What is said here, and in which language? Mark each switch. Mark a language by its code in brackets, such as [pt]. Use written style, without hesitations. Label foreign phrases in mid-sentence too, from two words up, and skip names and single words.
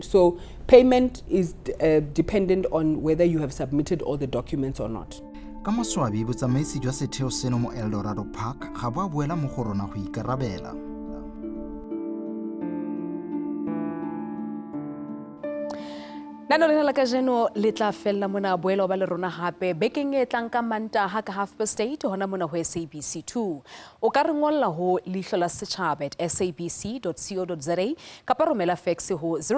[en] So payment is dependent on whether you have submitted all the documents or not. [tn] Ka maswabi botsamaisi jwa setheo seno mo Eldorado Park ga ba boela mo go rona go ikarabela. [st] Nano le la kajeno le tla fella mona boelo ba le rona hape bekeng e tlang ka Mantaha ka 8:30 hona mona ho SABC 2 o ka re ngolla ho Leihlo la Sechaba @sabc.co.za kapa romela fax ho